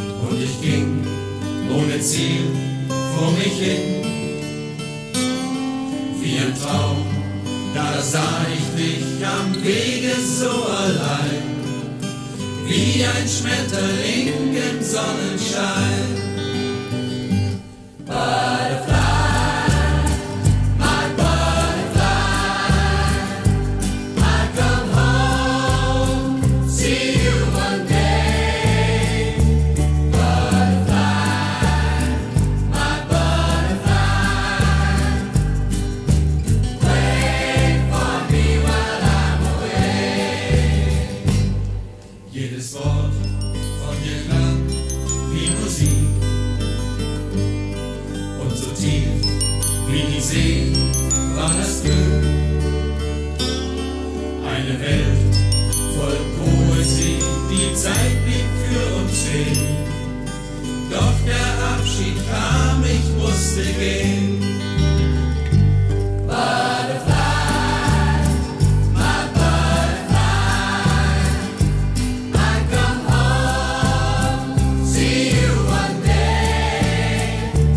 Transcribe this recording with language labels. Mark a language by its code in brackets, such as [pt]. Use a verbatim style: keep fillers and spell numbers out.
[de] Und ich ging ohne Ziel vor mich hin. Wie im Traum, da sah ich dich am Wege so allein. Wie ein Schmetterling im Sonnenschein. [en] Butterfly, my butterfly, I come home, see you one day. Butterfly, my butterfly, wait for me while I'm away. [de] Jedes Wort von dir klang wie Musik und so tief wie die See war das Glück. Eine Welt voll Poesie, die Zeit blieb für uns stehen. Doch der Abschied kam, ich musste gehen. [en] Butterfly, my butterfly, I come home, see you one day.